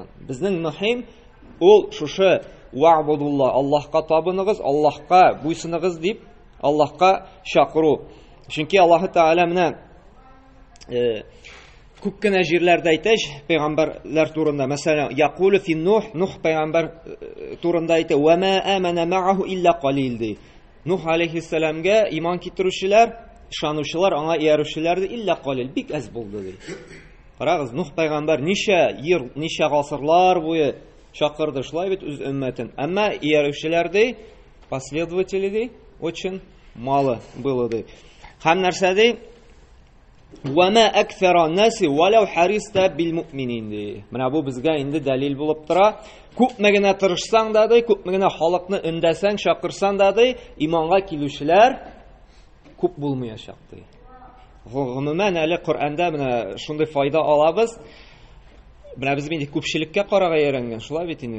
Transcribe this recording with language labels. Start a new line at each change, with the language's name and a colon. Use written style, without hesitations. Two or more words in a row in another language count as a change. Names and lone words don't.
Tatar: Безнең мөһим ул шушы вa'будулла, Аллаһка табыныгыз, Аллаһка буйсыныгыз дип, Аллаһка чакыру. Чөнки Аллаһ Тәгалә менә күп кенә җирләрдә әйтә пәйгамбәрләр турында. Мәсәлән,
Arabic: يقول في
Tatar: Нух пәйгамбер турында әйтә,
Arabic: "وما آمن معه إلا قليل", ди.
Tatar: Нух алейхиссаламга иман китерүчеләр, ышанучылар, аңа иярүчеләр
Arabic: إلا قليل,
Tatar: бик аз булды ди. Карагыз, Нух пайгамбар ничә гасырлар буе чакырды шулай бит үз өммәтен. Әмма иярүчеләр
Russian: последователи очень мало было
Tatar: ди. Һәм нәрсә ди?
Arabic: وَمَا أَكْثَرَ النَّاسِ وَلَوْ حَرِصْتَ بِالْمُؤْمِنِينَ ди.
Tatar: Менә бу безгә инде дәлил булып тора. Күпме генә тырышсаң да ди, күпме генә халыкны өндәсәң, чакырсаң да ди, иманга килүчеләр күп булмаячак ди. Гомумән әле Коръәндә менә шундый файда алабыз. Менә без инде күпчелеккә карарга өйрәнгән, шулай бит инде.